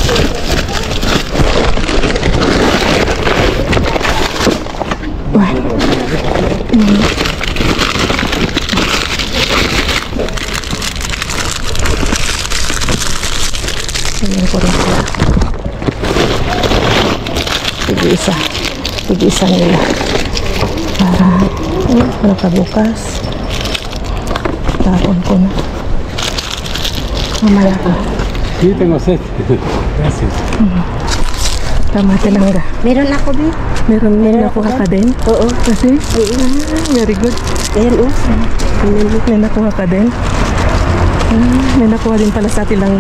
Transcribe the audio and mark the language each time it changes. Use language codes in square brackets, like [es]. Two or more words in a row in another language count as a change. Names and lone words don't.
[tl] Ayan ko rin sila. Tig-isa nila. Para nakabukas. Tapon ko na. Mamaya ko. [es] Sí, tengo sed. Gracias. [tl] Tama, tilangga. Meron ako, Bi. Meron nakuha ka din? Oo. Kasi? [en] Very good. [tl] Ayan o. May nakuha ka din? May nakuha din pala sa tilangga.